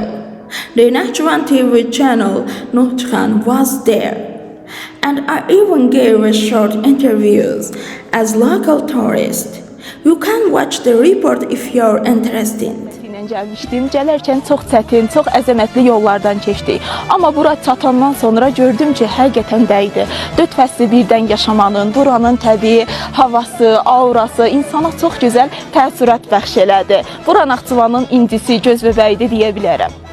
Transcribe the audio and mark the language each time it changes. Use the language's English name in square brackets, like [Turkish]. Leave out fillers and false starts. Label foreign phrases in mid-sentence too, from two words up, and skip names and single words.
[English] The National TV channel Nutkan was there, and I even gave a short interviews as local tourist. You can watch the report if you're interested. [Azerbaijani] Gəlmişdim. Gələrkən çox çətin, çox əzəmətli yollardan keçdik. Amma bura çatandan sonra gördüm ki, həqiqətən dəydi. 4 fəsli birdən yaşamanın, buranın təbii havası, aurası insana çox gözəl təəssürat bəxş elədi. Bura Naxçıvanın incisi, göz bəbəyidir deyə bilərəm.